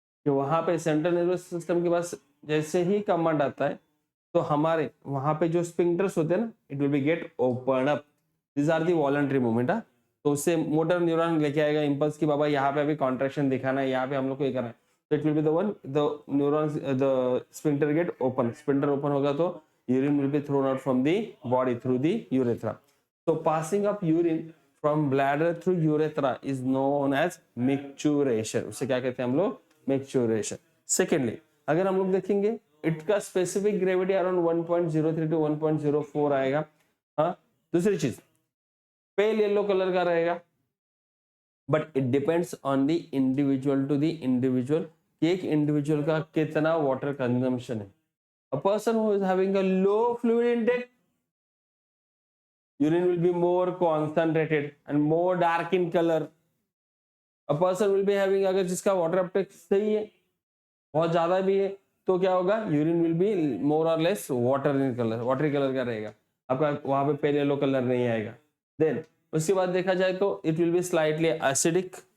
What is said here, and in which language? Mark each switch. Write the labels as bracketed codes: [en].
[hi] कि वहां पे सेंट्रल नर्वस सिस्टम के पास जैसे ही कमांड आता है तो हमारे वहां पे जो स्पिंक्टर्स होते हैं ना, [en] It will be get open up. This are the voluntary movement. [hi] तो उससे मोटर न्यूरॉन लेके आएगा इम्पल्स की बाबा यहाँ पे अभी कॉन्ट्रैक्शन दिखाना है, यहाँ पे हम लोग को ये करना है। [en] तो it will be the one the neurons the sphincter get open, [hi] sphincter open होगा तो [en] urine will be thrown out from the body through the urethra. So passing of urine from bladder through urethra is known as micturition. [hi] उसे क्या कहते हैं हम लोग? micturition. Secondly, अगर हम लोग देखेंगे इसका स्पेसिफिक ग्रेविटी अराउंड 1.03 टू 1.04 आएगा। हाँ, दूसरी चीज पेल येलो कलर का रहेगा, [en] but it depends on the individual [hi] to the individual कि एक इंडिविजुअल का कितना वाटर कंजम्पशन है। [en] A person who is having a low fluid intake, urine will be more concentrated and more dark in color. A person will be having, [hi] अगर जिसका water Uptake सही है, बहुत ज्यादा भी है, तो क्या होगा, [en] urine will be more और less water in colour, [hi] watery colour का रहेगा, आपका वहां पे पेल येलो कलर नहीं आएगा। देन उसके बाद देखा जाए तो [en] It will be slightly acidic.